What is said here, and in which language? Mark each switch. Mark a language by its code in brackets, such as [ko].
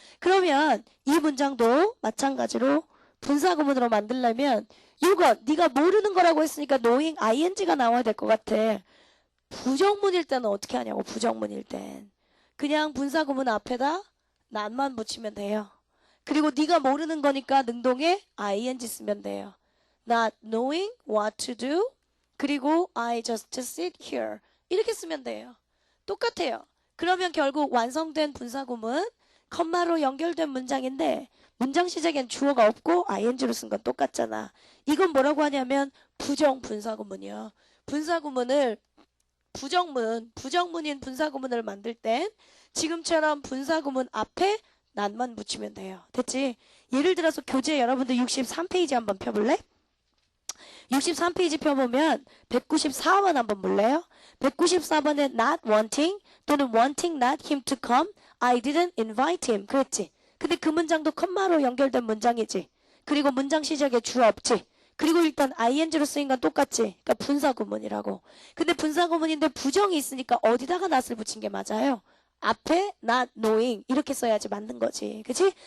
[ko] 그러면 이 문장도 마찬가지로 분사구문으로 만들려면 이거 네가 모르는 거라고 했으니까 knowing ing가 나와야 될 것 같아. 부정문일 때는 어떻게 하냐고. 부정문일 땐 그냥 분사구문 앞에다 not만 붙이면 돼요. 그리고 네가 모르는 거니까 능동에 ing 쓰면 돼요. [en] Not knowing what to do [ko] 그리고 [en] I just sit here [ko] 이렇게 쓰면 돼요. 똑같아요. 그러면 결국 완성된 분사구문 컴마로 연결된 문장인데 문장 시작엔 주어가 없고 ing로 쓴 건 똑같잖아. 이건 뭐라고 하냐면 부정 분사구문이요. 분사구문을 부정문인 분사구문을 만들 땐 지금처럼 분사구문 앞에 not만 붙이면 돼요. 됐지? 예를 들어서 교재 여러분들 63페이지 한번 펴볼래? 63페이지 펴보면 194번 한번 볼래요? 194번에 [en] not wanting [ko] 또는 [en] wanting not him to come I didn't invite him [ko] 그랬지? 근데 그 문장도 컴마로 연결된 문장이지. 그리고 문장 시작에 주어 없지. 그리고 일단 ing로 쓰인 건 똑같지. 그러니까 분사구문이라고. 근데 분사구문인데 부정이 있으니까 어디다가 not을 붙인 게 맞아요? 앞에 not knowing 이렇게 써야지 맞는 거지. 그치?